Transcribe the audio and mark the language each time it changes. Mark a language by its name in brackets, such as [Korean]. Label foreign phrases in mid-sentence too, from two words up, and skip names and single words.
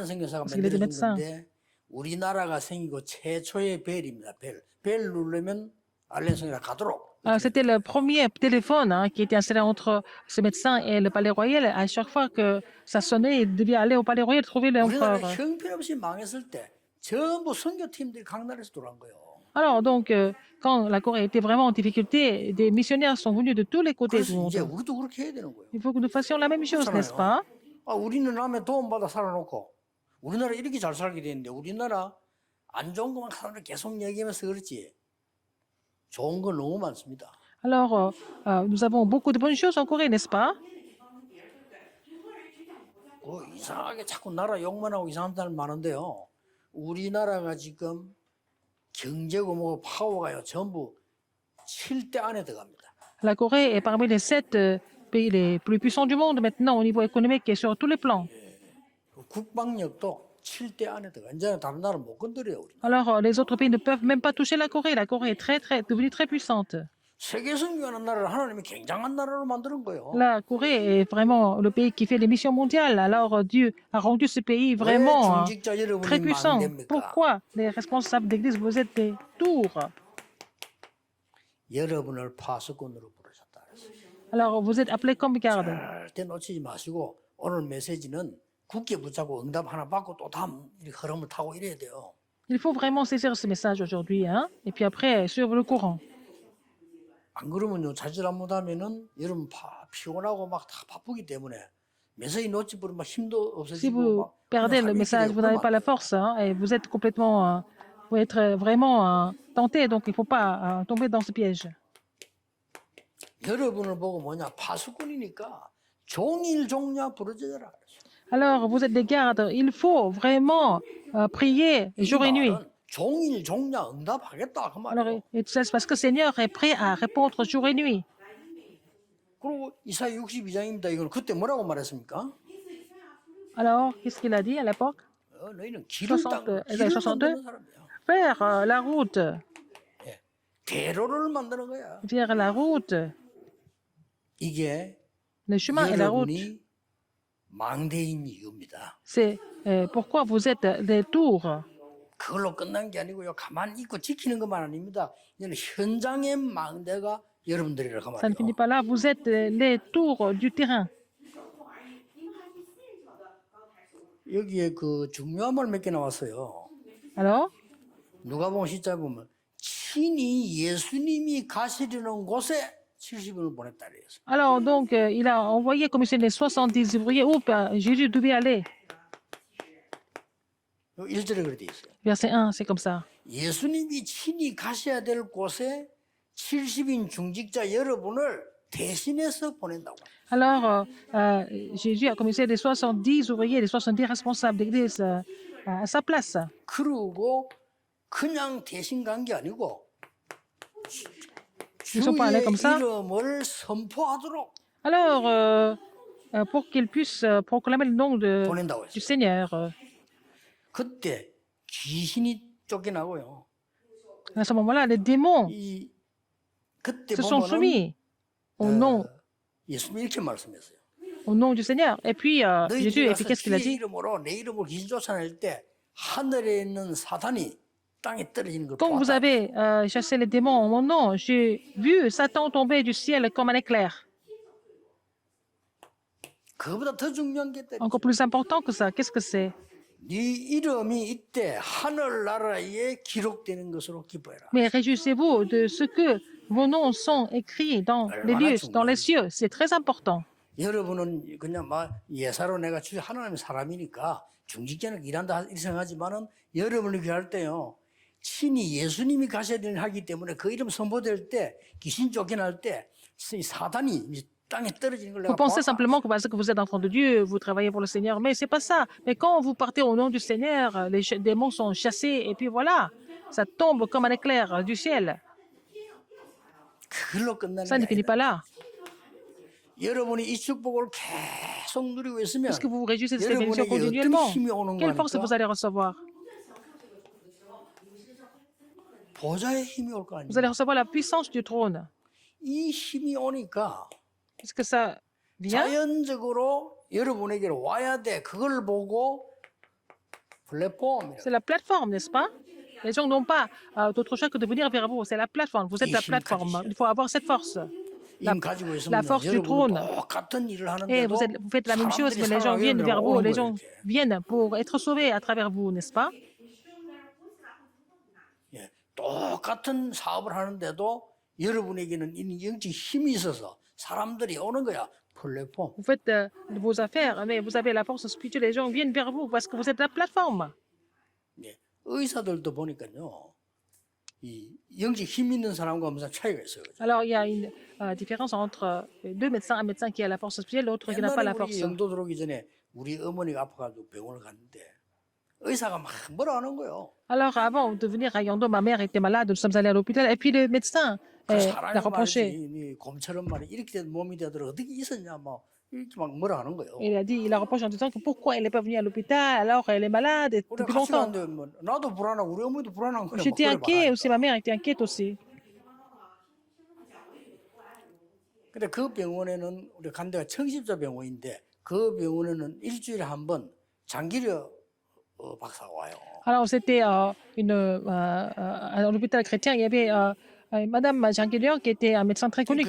[Korean] 알렌 선교사가 [French] parce qu'il était [Korean] 만들어준 [French] médecin. [Korean] 건데 우리나라가 생기고 최초의 벨입니다. 벨 누르면 알렌 선교사 가도록. [French] C'était le premier téléphone qui était installé entre ce médecin et le palais royal. À chaque fois que ça sonnait, il devait aller au palais royal trouver [Korean] 우리나라 [French] l'empereur. [Korean] 형편없이 망했을 때 전부 선교팀들이 각 나라에서 들어간 거예요. [French] Alors, donc, quand la Corée était vraiment en difficulté, des missionnaires sont venus de tous les côtés du [Korean] 그래서 이제 [French] monde. [Korean] 우리도 그렇게 해야 되는 거예요. [French] Il faut que nous fassions la même chose, n'est-ce pas? [Korean] 우리는 남의 도움받아 살아놓고 우리나라 이렇게 잘 살게 되는데 우리나라 안 좋은 것만 사람들 계속 얘기하면서 그렇지 좋은 거 너무 많습니다. [French] Alors, nous avons beaucoup de bonnes choses en Corée, n'est-ce pas? [Korean] 이상하게 자꾸 나라 욕만 하고 이상한 사람 많은데요. 우리나라가 지금 경제고 뭐 파워가요 전부 7대 안에 들어갑니다. [French] La Corée est parmi les 7 pays les plus puissants du monde maintenant au niveau économique et sur tous les plans. [Korean] 국방력도 7대 안에 들어가. 이제는 다른 나라 못 건드려요. 우리. [French] Alors, les autres pays ne peuvent même pas toucher la Corée. La Corée est devenue très puissante. [Korean] 세계 선교하는 나라를 하나님이 굉장한 나라로 만드는 거예요. [French] La Corée est vraiment le pays qui fait les missions mondiales. Alors, Dieu a rendu ce pays vraiment [Korean] 중직자 여러분이 [French] très puissant. [Korean] 망됩니까? [French] Pourquoi les responsables d'église, vous êtes des tours? [Korean] 여러분을 파수꾼으로 부르셨다 그랬어요. [French] Alors, vous êtes appelés comme garde. [Korean] 절대 놓치지 마시고 오늘 메시지는 굳게 붙잡고 응답 하나 받고 또 다음 흐름을 타고 이래야 돼요. [French] Il faut vraiment saisir ce message aujourd'hui, hein? Et puis après, suivre le courant. [Korean] 안 그러면요 자질 못하면은 여러분 피곤하고 막 다 바쁘기 때문에 메시지 놓치 버리면 힘도 [French] Si [Korean] 없어지고 [French] vous [Korean] 막 [French] perdez le [Korean] 그냥 [French] message, vous n'avez pas la force, hein, et vous êtes complètement vous pouvez être vraiment tenté, donc il ne faut pas tomber dans ce piège. [Korean] 여러분을 보고 뭐냐 파수꾼이니까 종일 종냐 부르짖어라. [French] Alors, vous êtes des gardes, il faut vraiment prier [Korean] 이 [French] jour et nuit. [Korean] 말은 종일 종냐 응답하겠다 그 [French] Alors, [Korean] 말이에요. [French] et c'est parce que le Seigneur est prêt à répondre jour et nuit. [Korean] 그리고 이사야 62장입니다. 이걸 그때 뭐라고 말했습니까? [French] Alors, qu'est-ce qu'il a dit à l'époque? [Korean] 너희는 길을 60, 길을 62. 만드는 사람이야. [French] Faire la route, [Korean] 예. 대로를 만드는 거야. [French] faire la route, [Korean] 이게 [French] le chemin et la route. [Korean] 여러분이 망대인 이유입니다. [French] C'est pourquoi vous êtes des tours. [Korean] 그걸로 끝난 게 아니고요. 가만히 있고 지키는 것만 아닙니다. 이제는 현장의 망대가 여러분들이라고 [French] Ça ne [Korean] 말이에요. [French] finit pas là. Vous êtes les tours du terrain. [Korean] 여기에 그 중요한 말 몇 개 나왔어요. [French] Alors, [Korean] 누가복음 10장 보면 친히 예수님이 가시려는 곳에 70인을 보냈다 그랬어요. [French] alors donc, il a envoyé commissionner les 70 ouvriers où Jésus devait aller. [Korean] 1절에 그렇게 돼 있어요. [French] Verset 1, c'est comme ça. [Korean] 예수님이 친히 가셔야 될 곳에 70인 중직자 여러분을 대신해서 보낸다고. [French] Alors, Jésus a commissionné les 70 ouvriers, les 70 responsables d'église à sa place. [Korean] 그러고 그냥 대신 간 게 아니고 [French] Ils sont pas allés [Korean] 주의 [French] comme ça. [Korean] 이름을 선포하도록 [French] Alors, pour qu'ils puissent proclamer le nom [Korean] 보낸다고 [French] du [Korean] 했어요. [French] Seigneur. [Korean] 그때 귀신이 쫓겨나고요. [French] À ce moment-là, les démons [Korean] 이 그때 [French] se sont [Korean] 보면은 [French] soumis [Korean] 예수님이 이렇게 말씀했어요. [French] au nom du Seigneur. Et puis, Jésus, [Korean] 너희들이 [French] et puis [Korean] 가서 [French] qu'est-ce qu'il a [Korean] 주의 [French] dit? [Korean] 이름으로 내 이름으로 귀신 쫓아낼 때 하늘에 있는 사단이 땅에 떨어지는 걸 [French] Quand vous [Korean] 보았다. [French] avez chassé les démons en mon nom, j'ai vu Satan tomber du ciel comme un éclair. [Korean] 그보다 더 중요한 게 있다. [French] Encore plus important que ça, qu'est-ce que c'est? [Korean] 네 이름이 이때 하늘 나라에 기록되는 것으로 기뻐해라. [French] Mais réjouissez-vous de ce que vos noms sont écrits dans les lieux, dans les cieux. C'est très important. [Korean] 여러분은 그냥 막 예사로 내가 주 하나님의 사람이니까 중직자는 일한다 이렇게 생각하지만은 여러분이 귀할 때요. 친히 예수님이 가셔야 되는 하기 때문에 그 이름 선포될 때 귀신 쫓겨날 때 이 사단이 이제 땅에 떨어지는 걸 내가 [French] Vous pensez [Korean] 보았다. [French] simplement que parce que vous êtes enfant de Dieu, vous travaillez pour le Seigneur, mais c'est pas ça. Mais quand vous partez au nom du Seigneur, les démons sont chassés et puis voilà, ça tombe comme un éclair du ciel. [Korean] 그걸로 끝나는 [French] Ça ne [Korean] 게 [French] finit pas [Korean] 아니라 [French] là. [Korean] 여러분이 이 축복을 계속 누리고 있으면 [French] Est-ce que vous vous réjouissez de cette bénédiction [Korean] 여러분에게 [French] continuellement? [Korean] 어떤 힘이 오는 [French] Quelle force vous [Korean] 거니까 [French] allez recevoir? [Korean] 보좌의 힘이 올 거 [French] Vous [Korean] 아니에요. [French] allez recevoir la puissance du trône. [Korean] 이 힘이 오니까 [French] Est-ce que ça vient? [Korean] 자연적으로 여러분에게로 와야 돼. 그걸 보고 플랫폼 [French] C'est la plateforme, n'est-ce pas? Les gens n'ont pas d'autre choix que de venir vers vous. C'est la plateforme. Vous êtes la plateforme. Il faut avoir cette force. [Korean] 힘 가지고 [French] la [Korean] 있으면 [French] force du [Korean] 여러분 [French] trône. [Korean] 똑같은 일을 [French] Et [Korean] 하는데도 [French] vous faites la même chose, mais les gens viennent vers vous. Les gens viennent pour être sauvés à travers vous, n'est-ce pas? [Korean] 예, 똑같은 사업을 하는데도 여러분에게는 이 영적 힘이 있어서 사람들이 오는 거야. 플랫폼. [French] Vous faites vos affaires, mais vous avez la force spirituelle. Les gens viennent vers vous parce que vous êtes la plateforme. [Korean] 예, 의사들도 보니까요. 이 영적 힘 있는 사람과 무슨 차이가 있어요. 그죠? [French] Alors, il y a une différence entre deux médecins, un médecin qui a la force spirituelle, l'autre qui n'a pas la [Korean] 옛날에 우리 [French] force. [Korean] 영도 들어오기 전에 우리 어머니가 아파가지고 병원을 갔는데 의사가 막 뭐라 하는 거예요. [French] Alors, avant de venir à Yando, ma mère était malade, nous sommes allés à l'hôpital, et puis le médecin [Korean] 그 [French] l'a [Korean] 사람이 [French] reproché. [Korean] 말이지 이 곰처럼 말이 이렇게 된 몸이 되도록 어떻게 있었냐 뭐 이렇게 막 뭐라 하는 거예요. [French] Il a reproché en disant que pourquoi elle n'est pas venue à l'hôpital alors elle est malade et [Korean] 우리가 [French] depuis [Korean] 같이 [French] longtemps. [Korean] 갔는데 뭐 나도 불안하고 우리 어머니도 불안한 거야. [French] J'étais inquiet aussi, ma mère était inquiète aussi. [Korean] 근데 그 병원에는 우리 간 데가 청십자 병원인데 그 병원에는 일주일에 한 번 장기려 박사가 와요. [French] Alors c'était à l'hôpital chrétien, il y avait Madame Jean-Guélian qui était un médecin très connu